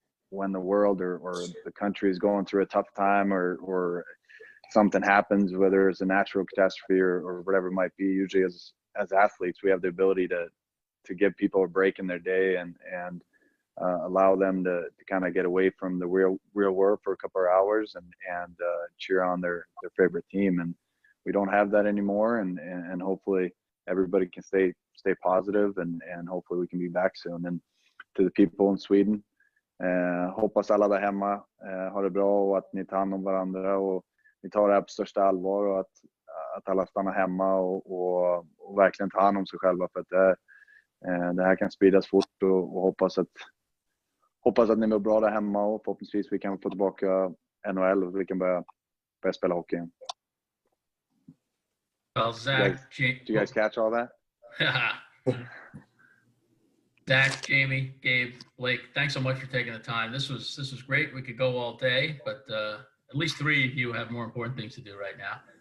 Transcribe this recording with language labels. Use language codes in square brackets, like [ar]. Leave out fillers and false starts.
[en] when the world or the country is going through a tough time or something happens, whether it's a natural catastrophe or whatever it might be, usually as athletes, we have the ability to give people a break in their day and allow them to kind of get away from the real world for a couple of hours and cheer on their favorite team. And we don't have that anymore. And hopefully everybody can stay positive and hopefully we can be back soon. And to the people in Sweden, [sv] hoppas alla där hemma har det bra och att ni tar hand om varandra och ni tar det här på största allvar och att alla stannar hemma och verkligen tar hand om sig själva för att det här kan spridas fort och hoppas att ni mår bra där hemma och förhoppningsvis vi kan få tillbaka NHL och vi kan börja spela hockey igen. [en] Well, Zach, do you guys catch all that? Zach, Jamie, Gabe, Blake, thanks so much for taking the time. This was great. We could go all day, but at least three of you have more important things to do right now.